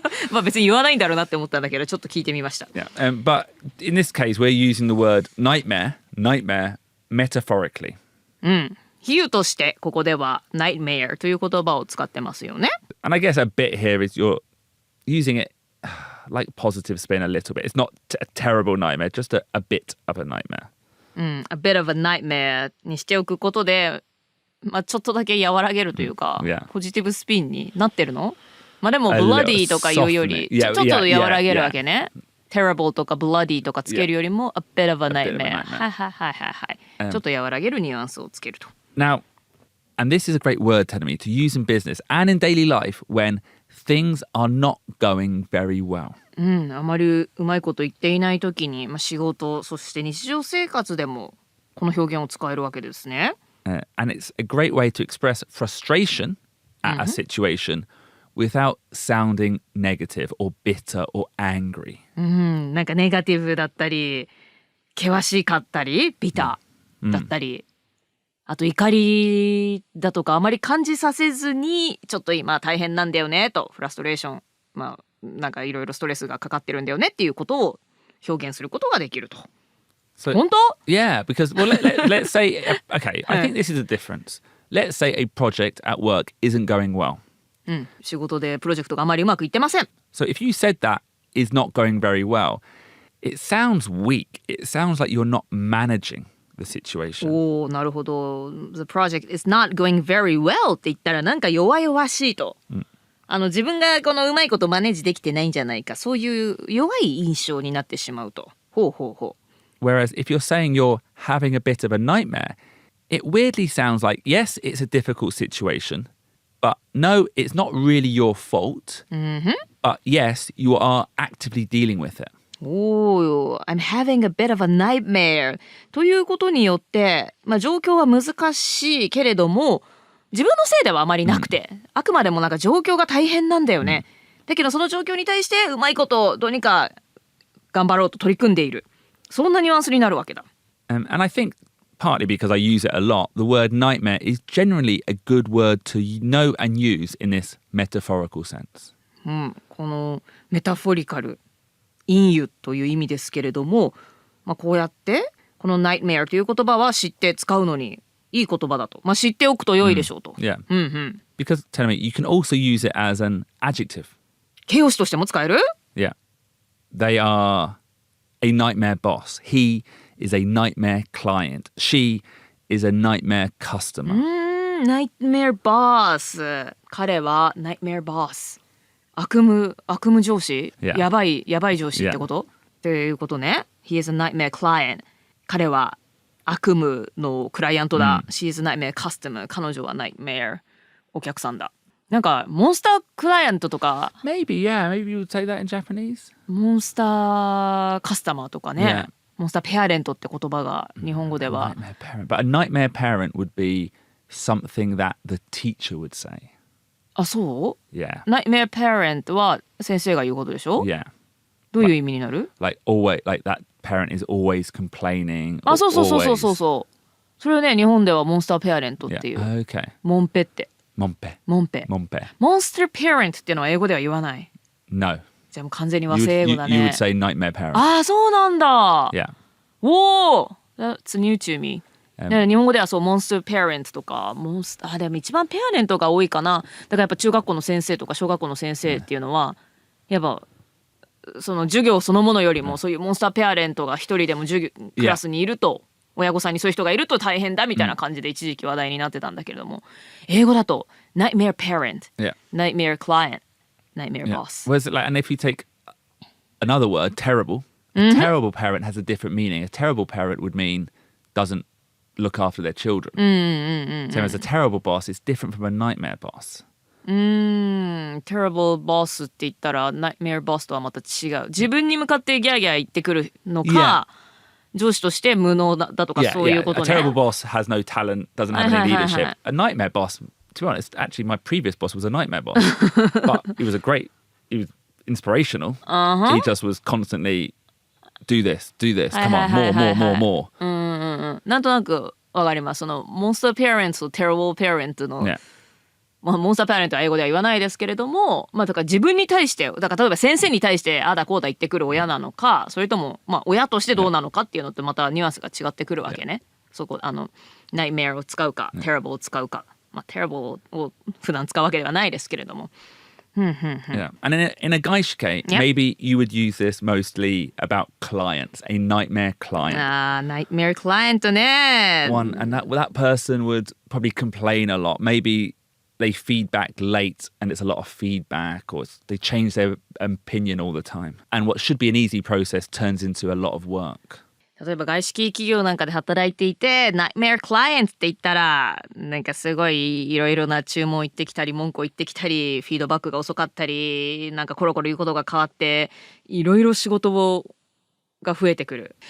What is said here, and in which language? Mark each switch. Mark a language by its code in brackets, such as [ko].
[ja] まあ別に言わないんだろうなって思ったんだけどちょっと聞いてみました。 [en] Yeah. But in this case, we're using the word nightmare metaphorically. [ja] 比喩としてここでは nightmare という言葉を使ってますよね。 [en] And I guess a bit here is you're using it like positive spin a little bit. It's not a terrible nightmare, just a bit of a nightmare. A bit of a nightmare [ja] にしておくことで、まあちょっとだけ和らげるというか、 [en] Yeah. [ja] ポジティブスピンになってるの？まあでも bloody とか言うより [en] soften it. [ja] ちょっと和らげるわけね。 terrible とか bloody とかつけるよりも [en] a bit of a nightmare。 [ja] はいはいはいはい。ちょっと和らげるニュアンスをつけると。 [en] Now, and this is a great word, telling me, to use in business and in daily life when things are not going very well. [ja] あまりうまいこと言っていないときに、まあ、仕事そして日常生活でもこの表現を使えるわけですね。 [en] And it's a great way to express frustration at a situation without sounding negative or bitter or angry. [ja] なんかネガティブだったり険しかったりビターだったり、あと怒りだとかあまり感じさせずにちょっと今大変なんだよねとフラストレーション、まあなんかいろいろストレスがかかってるんだよねっていうことを表現することができると。 [en] So, [ja] 本当？ [en] Yeah, because well, let's say, okay, I think this is a difference. Let's say a project at work isn't going well. [ja] 仕事でプロジェクトがあまりうまくいってません。 [en] So if you said that is not going very well, it sounds weak. It sounds like you're not managing the situation. [ja] おー、なるほど。 [en] The project is not going very well [ja] って言ったらなんか弱々しいと。自分がこのうまいことマネージできてないんじゃないか、そういう弱い印象になってしまうと。ほうほうほう。 [en] Whereas if you're saying you're having a bit of a nightmare, it weirdly sounds like, yes, it's a difficult situation, but no, it's not really your fault. But yes, you are actively dealing with it. Oh, I'm having a bit of a nightmare [ja] ということによって、まあ、状況は難しいけれども自分のせいではあまりなくて、あくまでもなんか状況が大変なんだよね、だけどその状況に対してうまいことどうにか頑張ろうと取り組んでいる、そんなニュアンスになるわけだ。 [en] And I think partly because I use it a lot, the word nightmare is generally a good word to know and use in this metaphorical sense. [ja] このメタフォリカル隠喩という意味ですけれども、まあ、こうやってこの nightmare という言葉は知って使うのにいい言葉だと、まあ、知っておくと良いでしょうと。 [en] Yeah. Because tell me, you can also use it as an adjective. [ja] 形容詞としても使える？ [en] Yeah. They are a nightmare boss. He is a nightmare client. She is a nightmare customer. nightmare boss。 [ja] 彼は nightmare boss。悪夢上司、 [en] Yeah. [ja] やばい上司ってこと、っていうことね。 [en] He is a nightmare client。 [ja] 彼は悪夢のクライアントだ、 [en] She's a nightmare customer [ja] 彼女は nightmare お客さんだ。なんかモンスタークライアントとか [en] Maybe you would say that in Japanese. [ja] モンスターカスタマーとかね、 [en] Yeah. [ja] モンスターペアレントって言葉が日本語では [en] Nightmare parent. But a nightmare parent would be something that the teacher would say. [ja] あ、そう [en] Yeah. [ja] Nightmare parent は先生が言うことでしょ、 [en] Yeah. [ja] どういう意味になる？ [en] Like that parent is always complaining. [ja] あ、そうそうそうそうそう [en] always. [ja] そう。それをね日本ではモンスターペアレントっていう、 [en] Yeah. Okay. [ja] モンペってモン Monpe. モンスターペアレントっていうのは英語では言わない。 [en] No. [ja] じゃあもう完全に和製英語だね。 [en] You would say nightmare parent. [ja] ああ、そうなんだ。 [en] Yeah. [ja] おお、 [en] That's new to me。 [ja] 日本語ではそうモンスターペアレントとかでも一番ペアレントが多いかな。だからやっぱ中学校の先生とか小学校の先生っていうのは、やっぱその授業そのものよりもそういうモンスターペアレントが一人でもクラスにいると、親御さんにそういう人がいると大変だみたいな感じで一時期話題になってたんだけれども、英語だと nightmare parent、nightmare client、nightmare boss。 [en] Whereas and if you take another word, terrible, a terrible parent has a different meaning. A terrible parent would mean doesn't look after their children. Same as a terrible boss is different from a nightmare boss. [ja] terrible boss って言ったら nightmare boss とはまた違う。自分に向かってギャーギャー言ってくるのか、上司として無能だとかそういうことね。 [en] A terrible boss has no talent, doesn't have any leadership. A nightmare boss, to be honest, actually my previous boss was a nightmare boss. But he was he was inspirational. He just was constantly do this, come on, more. [ja] なんとなくわかります。そのモンスターペアレントとテロボーペアレントの、モンスターペアレントは英語では言わないですけれども、だから自分に対して、だから例えば先生に対してああだこうだ言ってくる親なのか、それとも親としてどうなのかっていうのってまたニュアンスが違ってくるわけね。そこnightmare を使うか、terrible を使うか、terrible を普段使うわけではないですけれども。 [en] Yeah. And in a gaishike, maybe you would use this mostly about clients, a nightmare client. [ja] Nightmare client ね。 [en] And that person would probably complain a lot. Maybe they feedback late and it's a lot of feedback, or they change their opinion all the time. And what should be an easy process turns into a lot of work. [ja] 例えば外資系企業なんかで働いていて Nightmare Client って言ったらなんかすごいいろいろな注文言ってきたり文句を言ってきたりフィードバックが遅かったりなんかコロコロ言うことが変わっていろいろ仕事が増えてくる。